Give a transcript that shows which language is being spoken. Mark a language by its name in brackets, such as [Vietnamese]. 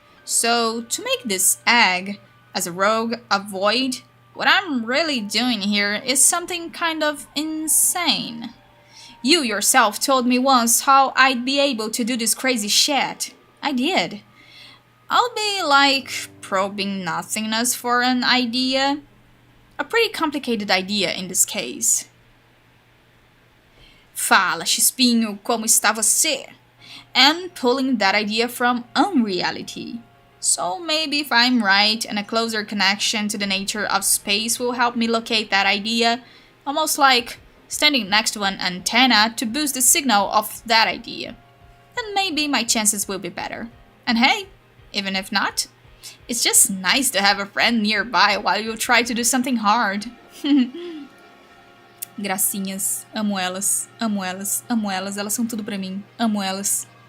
[English] So, to make this egg, as a rogue, avoid, what I'm really doing here is something kind of insane. You yourself told me once how I'd be able to do this crazy shit. I did. I'll be like probing nothingness for an idea. A pretty complicated idea in this case. [Portuguese] Fala, Chispinho, como está você? [English] And pulling that idea from unreality. So maybe if I'm right and a closer connection to the nature of space will help me locate that idea, almost like standing next to an antenna to boost the signal of that idea, then maybe my chances will be better. And hey, even if not, it's just nice to have a friend nearby while you try to do something hard. [Portuguese] Gracinhas, amo elas, amo elas, amo elas, elas são tudo pra mim, amo elas.